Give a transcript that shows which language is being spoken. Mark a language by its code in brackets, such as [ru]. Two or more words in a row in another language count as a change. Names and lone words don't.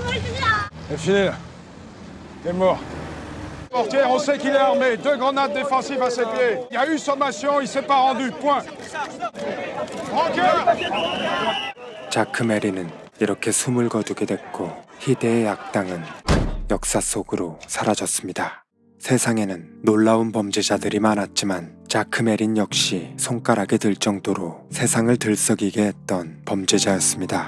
[fr] C'est fini. T'es mort. Portière, on sait qu'il est armé. 2 grenades défensives à ses pieds. Il y a eu sommation, il s'est pas rendu. Point. Rancœur! [ko] 자크 메리는 이렇게 숨을 거두게 됐고 희대의 악당은 역사 속으로 사라졌습니다. 세상에는 놀라운 범죄자들이 많았지만 자크 메린 역시 손가락에 들 정도로 세상을 들썩이게 했던 범죄자였습니다.